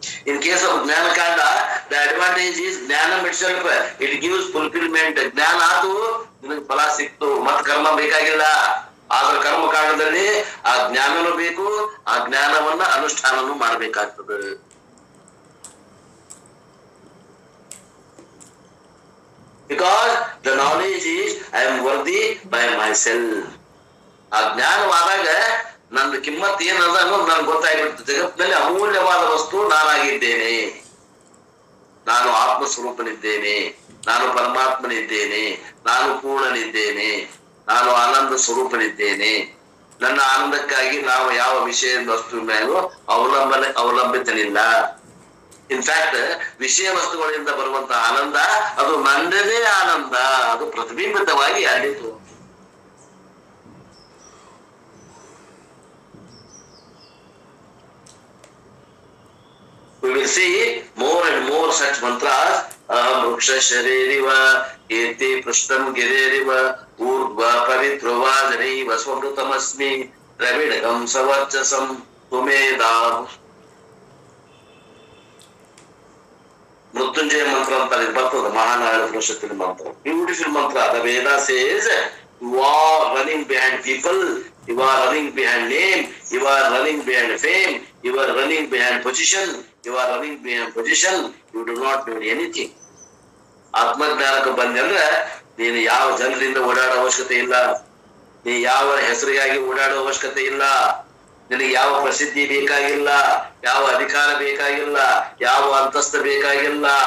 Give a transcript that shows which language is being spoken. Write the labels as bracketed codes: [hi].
[en] In case of Jnanakanda, the advantage is Jnanam itself, it gives fulfillment. [kn] ಜ್ಞಾನ ಆತು, ನಿನಗೆ ಫಲ ಸಿಕ್ತು, ಮತ್ ಕರ್ಮ ಬೇಕಾಗಿಲ್ಲ. ಆದ್ರೆ ಕರ್ಮಕಾಂಡದಲ್ಲಿ ಆ ಜ್ಞಾನನೂ ಬೇಕು, ಆ ಜ್ಞಾನವನ್ನ ಅನುಷ್ಠಾನನೂ ಮಾಡ್ಬೇಕಾಗ್ತದೆ. [en] Because the knowledge is I am worthy by myself. [kn] ಆ ಜ್ಞಾನವಾದಾಗ ನನ್ನ ಕಿಮ್ಮತ್ ಏನದ ಅನ್ನೋದು ನನ್ಗೆ ಗೊತ್ತಾಗ್ಬಿಡ್ತು. ಜಗತ್ತಿನಲ್ಲಿ ಅಮೂಲ್ಯವಾದ ವಸ್ತು ನಾನಾಗಿದ್ದೇನೆ, ನಾನು ಆತ್ಮ ಸ್ವರೂಪನಿದ್ದೇನೆ, ನಾನು ಪರಮಾತ್ಮನಿದ್ದೇನೆ, ನಾನು ಪೂರ್ಣನಿದ್ದೇನೆ, ನಾನು ಆನಂದ ಸ್ವರೂಪನಿದ್ದೇನೆ. ನನ್ನ ಆನಂದಕ್ಕಾಗಿ ನಾವು ಯಾವ ವಿಷಯ ವಸ್ತು ಮೇಲೂ ಅವಲಂಬಿತನಿಲ್ಲ. ಇನ್ಫ್ಯಾಕ್ಟ್ ವಿಷಯ ವಸ್ತುಗಳಿಂದ ಬರುವಂತಹ ಆನಂದ ಅದು ನನ್ನದೇ ಆನಂದ, ಅದು ಪ್ರತಿಬಿಂಬಿತವಾಗಿ ಅಲ್ಲಿತು. [en] We will see more and more such mantras. [sa] Vruksha sharirva, kirti prashtam gireriva, urdhva pavitrovadaniva swamrutamasmi, dravidagam savarchasam tumeda. [kn] Mrityunjaya ಮಂತ್ರ ಅಂತ ಬರ್ತದೆ ಮಹಾನಾರಾಯಣ ಉಪನಿಷತ್ತಿನ ಮಂತ್ರ. [en] Beautiful ಮಂತ್ರ. The Veda says you are running behind people, you are running behind name, you are running behind fame, you are running behind position, you are running behind position, you do not know anything. [kn] ಆತ್ಮಜ್ಞಾನಕ್ಕೆ ಬಂದ್ರೆ ನೀನು ಯಾವ ಜನರಿಂದ ಓಡಾಡೋ ಅವಶ್ಯಕತೆ ಇಲ್ಲ, ನೀ ಯಾವ ಹೆಸರಿಗಾಗಿ ಓಡಾಡೋ ಅವಶ್ಯಕತೆ ಇಲ್ಲ, ನಿನಗೆ ಯಾವ ಪ್ರಸಿದ್ಧಿ ಬೇಕಾಗಿಲ್ಲ, ಯಾವ ಅಧಿಕಾರ ಬೇಕಾಗಿಲ್ಲ, ಯಾವ ಅಂತಸ್ತು ಬೇಕಾಗಿಲ್ಲ.